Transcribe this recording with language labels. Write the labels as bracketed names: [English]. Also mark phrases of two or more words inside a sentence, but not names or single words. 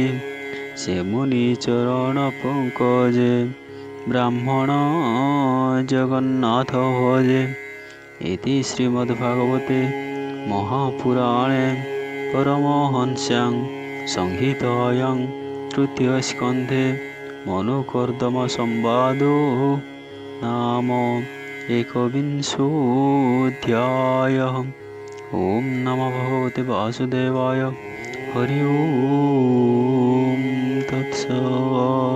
[Sanskrit] ସେ ମୁନି ଚରଣ ପଙ୍କଜେ ବ୍ରାହ୍ମଣ ଜଗନ୍ନାଥ ଭଜେ ଇତି ଶ୍ରୀମଦ୍ଭାଗବତେ ମହାପୁରାଣେ ପରମହଂସ୍ୟାଂ ସଂହିତାୟାଂ ତୃତୀୟ ସ୍କନ୍ଧେ ମନୁକର୍ଦମ ସମ୍ବାଦೋ ନାମ एकविंशोऽध्यायः। ओम नमो भगवते वासुदेवाय। हरि ओम तत्सत्।